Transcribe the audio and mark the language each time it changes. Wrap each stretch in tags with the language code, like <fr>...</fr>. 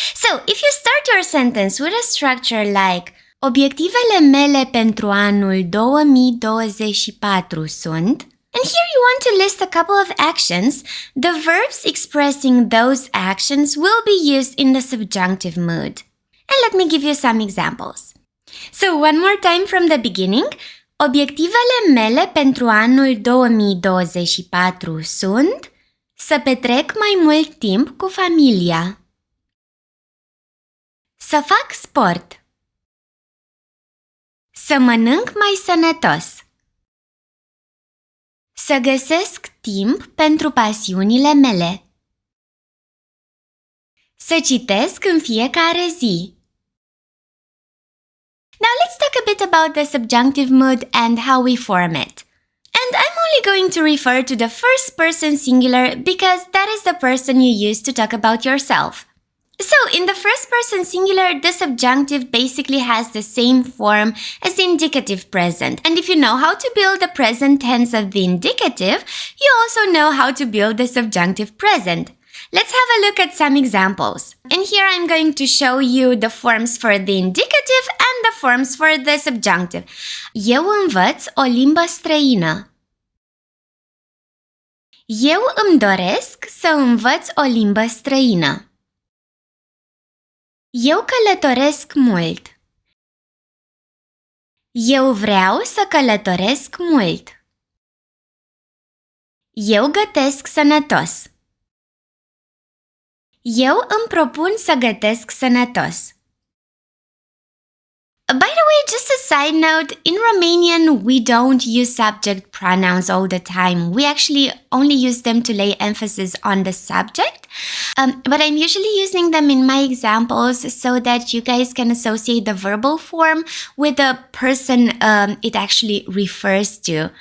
<en>So, if you start your sentence with a structure like</en> <ro>obiectivele mele pentru anul 2024 sunt,</ro> <en>and here you want to list a couple of actions, the verbs expressing those actions will be used in the subjunctive mood. And let me give you some examples. So, one more time from the beginning.</en> <ro>Obiectivele mele pentru anul 2024 sunt să petrec mai mult timp cu familia, să fac sport, să mănânc mai sănătos, să găsesc timp pentru pasiunile mele, să citesc în fiecare zi.</ro> <en>Now let's talk a bit about the subjunctive mood and how we form it. And I'm only going to refer to the first person singular because that is the person you use to talk about yourself. So in the first person singular, the subjunctive basically has the same form as the indicative present. And if you know how to build the present tense of the indicative, you also know how to build the subjunctive present. Let's have a look at some examples. And here I'm going to show you the forms for the indicative and the forms for the subjunctive.</en> <ro>Eu învăț o limbă străină. Eu îmi doresc să învăț o limbă străină. Eu călătoresc mult. Eu vreau să călătoresc mult. Eu gătesc sănătos. Eu îmi propun să gătesc sănătos.</ro> <en>By the way, just a side note, in Romanian we don't use subject pronouns all the time. We actually only use them to lay emphasis on the subject. But I'm usually using them in my examples so that you guys can associate the verbal form with the person it actually refers to.</en>